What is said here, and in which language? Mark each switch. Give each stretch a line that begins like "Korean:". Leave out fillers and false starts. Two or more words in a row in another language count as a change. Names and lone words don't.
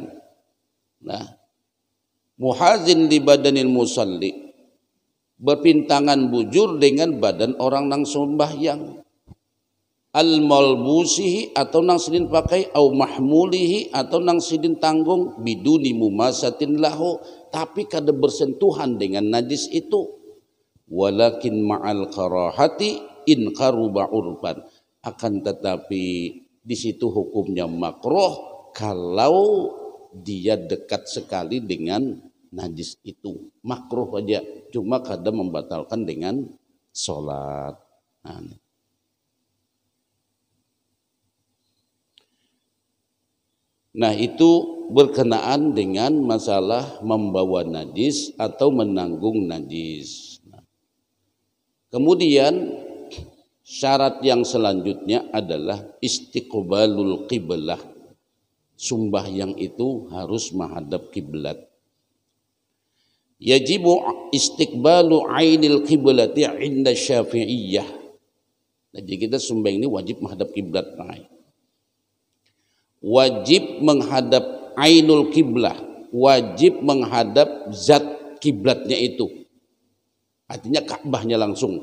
Banjar: Nah,
Arabic: محاذ لبدن المصلي,
Banjar: bapintangan bujur dengan badan orang nang sembahyang.
Arabic: الملبوسه,
Banjar: atau nang sidin pakai,
Arabic: أو محموله,
Banjar: atau nang sidin tanggung,
Arabic: بدون مماسة له,
Banjar: tapi kada bersentuhan dengan najis itu.
Arabic: ولكن مع الكراهة إن قرب قربا,
Banjar: akan tetapi di situ hukumnya makruh kalau dia dekat sekali dengan najis itu. Makruh aja, cuma kada membatalkan dengan sholat. Nah, itu berkenaan dengan masalah membawa najis atau menanggung najis. Kemudian syarat yang selanjutnya adalah
Arabic: استقبال القبلة.
Banjar: Sembahyang itu harus menghadap kiblat.
Arabic: يجب استقبال عين القبلة عند الشافعية.
Banjar: Jadi kita sembahyang ini wajib menghadap kiblat. Wajib menghadap
Arabic: عين القبلة,
Banjar: wajib menghadap zat kiblatnya itu, artinya Ka'bahnya langsung.